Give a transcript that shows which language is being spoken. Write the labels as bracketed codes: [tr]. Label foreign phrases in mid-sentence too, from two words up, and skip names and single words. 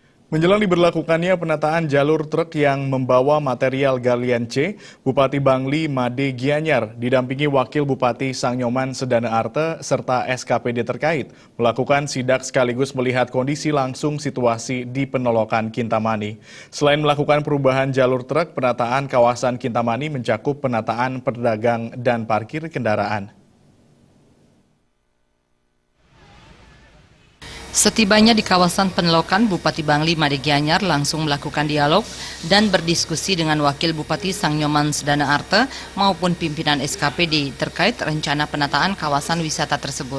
[id] Menjelang diberlakukannya penataan jalur truk yang membawa material galian C, Bupati Bangli Made Gianyar didampingi Wakil Bupati Sangnyoman Sedana Arte serta SKPD terkait melakukan sidak sekaligus melihat kondisi langsung situasi di Penolokan Kintamani. Selain melakukan perubahan jalur truk, penataan kawasan Kintamani mencakup penataan pedagang dan parkir kendaraan. Setibanya di kawasan Penolokan, Bupati Bangli Made Gianyar langsung melakukan dialog dan berdiskusi dengan Wakil Bupati Sangnyoman Sedana Arte maupun pimpinan SKPD terkait rencana penataan kawasan wisata tersebut.